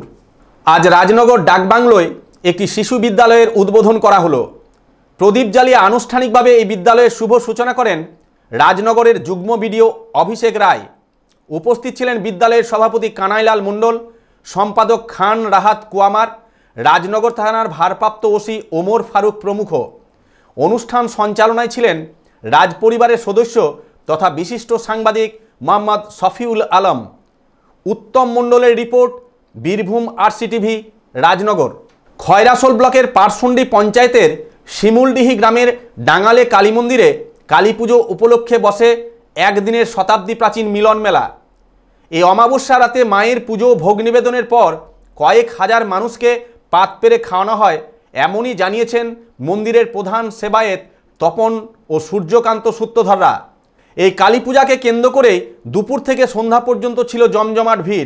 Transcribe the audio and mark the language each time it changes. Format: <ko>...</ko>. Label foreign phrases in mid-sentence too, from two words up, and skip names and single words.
<bn>আজ রাজনগর ডাকবাংলোয় এক শিশু বিদ্যালয়ের উদ্বোধন করা হলো। প্রদীপ জালিয়ে আনুষ্ঠানিকভাবে এই বিদ্যালয়ের শুভ সূচনা করেন রাজনগরের যুগ্ম বিডিও অভিষেক রায়। উপস্থিত ছিলেন বিদ্যালয়ের সভাপতি কানাইলাল মণ্ডল, সম্পাদক খান রাহাত কুআমার, রাজনগর থানার ভারপ্রাপ্ত ওসি ওমর ফারুক প্রমুখ। অনুষ্ঠান সঞ্চালনায় ছিলেন রাজপরিবারের সদস্য তথা বিশিষ্ট সাংবাদিক মোহাম্মদ শফিউল আলম। উত্তম মণ্ডলের রিপোর্ট, বীরভূম আরসিটিভি রাজনগর। খয়রাশোল ব্লকের পারসুন্ডি পঞ্চায়েতের শিমুলডিহি গ্রামের ডাঙালে কালী মন্দিরে কালী পুজো উপলক্ষে বসে এক দিনের শতাব্দী প্রাচীন মিলন মেলা। এই অমাবস্যা রাতে মায়ের পুজো ভোগ নিবেদনের পর কয়েক হাজার মানুষকে পাত পেরে খাওয়ানো হয়, এমনই জানিয়েছেন মন্দিরের প্রধান সেবায়েত তপন ও সূর্যকান্ত সূত্রধররা। এই কালী পূজাকে কেন্দ্র করে দুপুর থেকে সন্ধ্যা পর্যন্ত ছিল জমজমাট ভিড়।</bn>